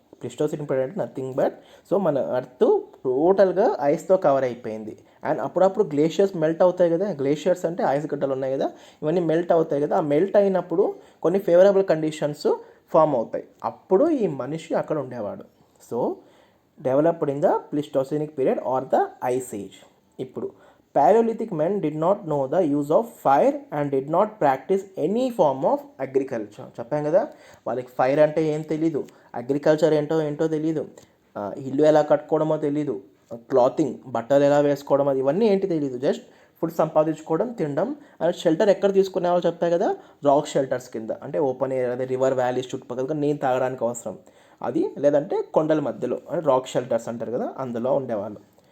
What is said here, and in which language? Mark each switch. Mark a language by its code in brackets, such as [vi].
[te] ప్లిస్టోసిన్ period అంటే nothing but, so మన earth టోటల్గా ఐస్తో కవర్ అయిపోయింది. అండ్ అప్పుడప్పుడు గ్లేషియర్స్ మెల్ట్ అవుతాయి కదా, గ్లేషియర్స్ అంటే ఐస్ గడ్డలు ఉన్నాయి కదా, ఇవన్నీ మెల్ట్ అవుతాయి కదా. ఆ మెల్ట్ అయినప్పుడు కొన్ని ఫేవరబుల్ కండిషన్స్ ఫామ్ అవుతాయి, అప్పుడు ఈ మనిషి అక్కడ ఉండేవాడు. [en] So developed in the pleistocenic period or the ice age. [te] ఇప్పుడు [en] Paleolithic men did not know the use of fire and did not practice any form of agriculture. [te] చెప్పాం కదా, వాళ్ళకి ఫైర్ అంటే ఏం తెలీదు, అగ్రికల్చర్ ఏంటో తెలీదు, ఇల్లు ఎలా కట్టుకోవడమో తెలీదు, క్లాతింగ్ బట్టలు ఎలా వేసుకోవడం ఇవన్నీ ఏంటి తెలీదు. జస్ట్ ఫుడ్ సంపాదించుకోవడం, తినడం. అండ్ షెల్టర్ ఎక్కడ తీసుకునేవాళ్ళు చెప్పాయి కదా, రాక్ షెల్టర్స్ కింద, అంటే ఓపెన్ ఏరియా, అదే రివర్ వ్యాలీస్ చుట్టుపక్కల నీళ్ళు తాగడానికి అవసరం అది, లేదంటే కొండల మధ్యలో అంటే రాక్ షెల్టర్స్ అంటారు కదా, అందులో ఉండేవాళ్ళు.